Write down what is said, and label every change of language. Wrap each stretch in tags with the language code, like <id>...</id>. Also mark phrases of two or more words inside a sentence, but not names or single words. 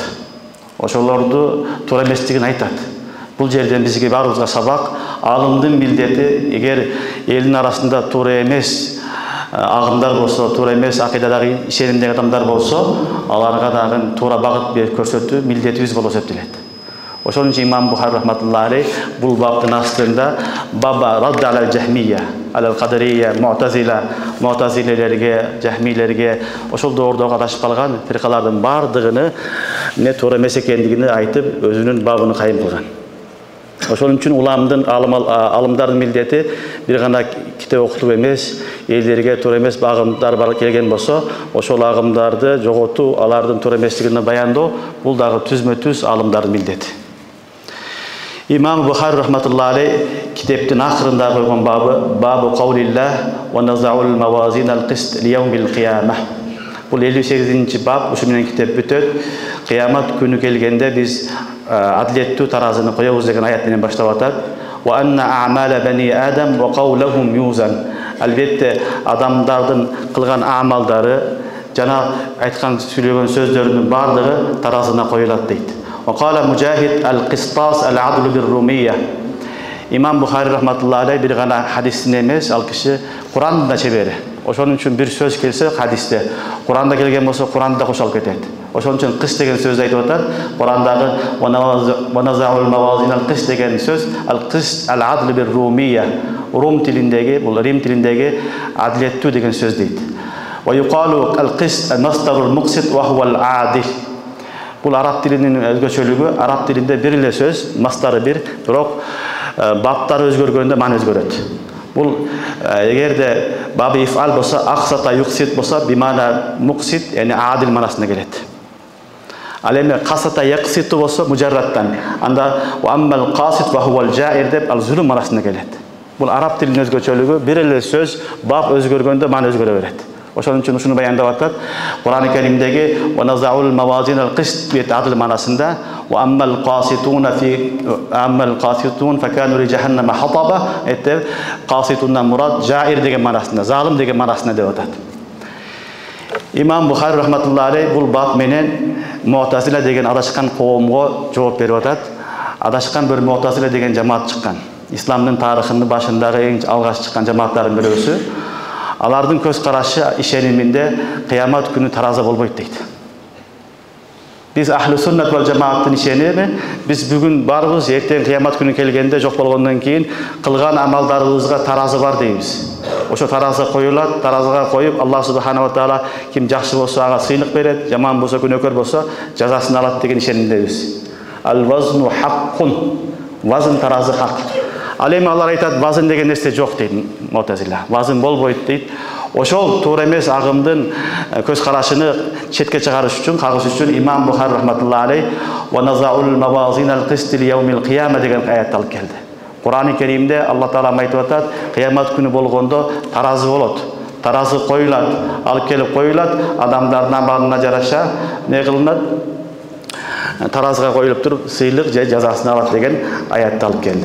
<ky>Ошолорду туура эместигин айтат. Бул жерден бизге баарыбызга сабак, алымдын милдети эгер элдин арасында туура эмес агымдар болсо, туура эмес акыйдадагы ишенимдеги адамдар болсо, аларга дагы туура багыт берип көрсөтүү милдетибиз болуп эсептелет. Ошон үчүн имам Бухари</ky> <ar>رحمة الله عليه</ar> <ky>бул баптын астында</ky> <ar>باب الرد على الجهمية على القدرية,</ar> <ky>муътазилелерге, жахмилерге, ошол доордогу адашып калган фиркалардын бардыгыны эмне туура эмес экендигин айтып, өзүнүн бабын кайым кылган. Ошон үчүн алымдардын милдети бир гана китеп окутуп эмес, элдерге туура эмес агымдар бар келген болсо, ошол агымдарды жоготуу, алардын туура эместигин баяндоо, бул дагы түзмө-түз алымдардын милдети. Имам Бухари</ky> <ar>رحمة الله عليه</ar> <ky>китептин акырында койгон бабы</ky> <ar>قول الله ونضع الموازين القسط ليوم القيامة.</ar> <ky>Бул 58-чи баб, ушу менен китеп бүтөт. Кыямат күнү келгенде биз адилеттүү таразыны коебуз деген аят менен баштап атат.</ky> <ar>وأن أعمال بني آدم وقولهم يوزن.</ar> <ky>Албетте адамдардын кылган амалдары жана айткан сүйлөгөн сөздөрүнүн бардыгы таразына коюлат дейт.</ky> <ar>وقال مجاهد القسطاس العدل بالرومية.</ar> <ky>Имам Бухари</ky> <ar>رحمة الله عليه</ar> <ky>бир гана хадистин эмес, ал киши Курандын да чебери. Ошон үчүн бир сөз келсе хадисте, Куранда келген болсо Куранда кошолуп кетет. Ошон үчүн кыс деген сөздү айтып атат. Курандагы</ky> <ar>ونضع الموازين القسط</ar> <ky>деген сөз</ky> <ar>القسط العدل بالرومية.</ar> <ky>Рум тилиндеги, бул Рим тилиндеги адилеттүү деген сөз дейт.</ky> <ar>ويقال القسط المصدر المقسط وهو العادل.</ar> <ky>Бул араб тилинин өзгөчөлүгү, араб тилинде бир эле сөз, мастары бир, бирок баптары өзгөргөндө маани өзгөрөт. Бул эгерде</ky> <ar>باب إفعال</ar> <ky>болсо,</ky> <ar>أقسط يقسط</ar> <ky>болсо,</ky> <ar>بمعنى مقسط يعني عادل</ar> <ky>манасына келет. Ал эми</ky> <ar>قسط يقسط</ar> <ky>болсо мужарраттан, анда</ky> <ar>وأما القاسط وهو الجائر</ar> <ky>деп ал зулум манасына келет. Бул араб тилинин өзгөчөлүгү, бир эле сөз бап өзгөргөндө маани өзгөрө берет. Ошон үчүн ушуну баяндап атат. Кур'ан-ы Керимдеги</ky> <ar>ونضع الموازين القسط</ar> <ky>бет адил манасында</ky> <ar>وأما القاسطون فكانوا لجهنم حطبا,</ar> <ky>эте qasitундан мурад жаир деген манасында, залим деген манасында деп атат. Имам Бухари</ky> <ar>رحمة الله عليه</ar> <ky>бул бап менен Муътазила деген адашкан коомго жооп берип атат. Адашкан бир Муътазила деген жамаат чыккан. Исламдын тарыхынын башындагы эң алгаш чыккан жамааттардын бирөөсү. Алардын көз карашы ишениминде кыямат күнү тараза болбойт дейт. Биз</ky> <ar>أهل السنة والجماعة</ar> <ky>ишеними, биз бүгүн барбыз, эртең кыямат күнү келгенде жок болгондон кийин кылган амалдарыбызга таразы бар дейбиз. Ошо тараза коюлат, таразага коюп, Аллах</ky> <ar>سبحانه وتعالى</ar> <ky>ким жакшы болсо ага сыйлык берет, жаман болсо күнөөкөр болсо жазасын алат деген ишенимдебиз.</ky> <ar>الوزن حق.</ar> <ky>Вазн таразы хак. Ал эми алар айтат, вазн деген нерсе жок дейт Муътазила. Вазн болбойт дейт. Ошол туура эмес агымдын көз карашыны четке чыгарыш үчүн, кагыш үчүн имам Бухари</ky> <ar>رحمة الله عليه ونضع الموازين القسط ليوم القيامة</ar> <ky>деген аят алып келди. Кур'ан-ы Керимде Аллах таала айтып атат, кыямат күнү болгондо таразы болот. Таразы коюлат, алып келип коюлат, адамдардын амалына жараша не кылынат? Таразыга коюлуп туруп, сыйлык же жазасын алат деген аятты алып келди.</ky>